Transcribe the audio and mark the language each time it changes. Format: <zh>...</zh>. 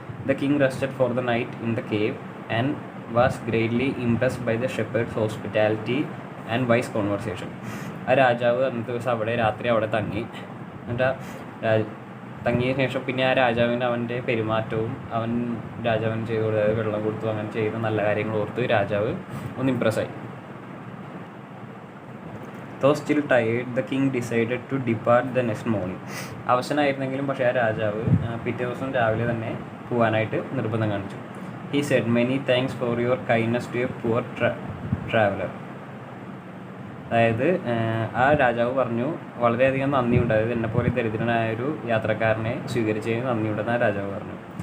<en>The king rested for the night in the cave and was greatly impressed by the shepherd's hospitality and wise conversation.</en> <ml>ആ രാജാവ് അന്നത്തെ ദിവസം രാത്രി അവിടെ തങ്ങി. എന്നിട്ട് തങ്ങിയ ശേഷം പിന്നെ ആ രാജാവിന് അവൻ്റെ പെരുമാറ്റവും രാജാവിന് ചെയ്തു കൊടുത്തത് വെള്ളം കൊടുത്തു, അങ്ങനെ ചെയ്ത നല്ല കാര്യങ്ങൾ ഓർത്ത് രാജാവ് ഒന്ന് ഇംപ്രസ്സായി.</ml> <en>Though still tired, the king decided to depart the next morning.</en> <ml>അവശനായിരുന്നെങ്കിലും പക്ഷേ ആ രാജാവ് പിറ്റേ ദിവസം രാവിലെ തന്നെ പോകാനായിട്ട് നിർബന്ധം കാണിച്ചു.</ml> <en>He said, "Many thanks for your kindness to a poor traveler."</en> <ml>അതായത് ആ രാജാവ് പറഞ്ഞു, വളരെയധികം നന്ദിയുണ്ട്, അതായത് എന്നെപ്പോലെ ദരിദ്രനായൊരു യാത്രക്കാരനെ സ്വീകരിച്ചതിന് നന്ദിയുണ്ടെന്ന് ആ രാജാവ് പറഞ്ഞു.</ml>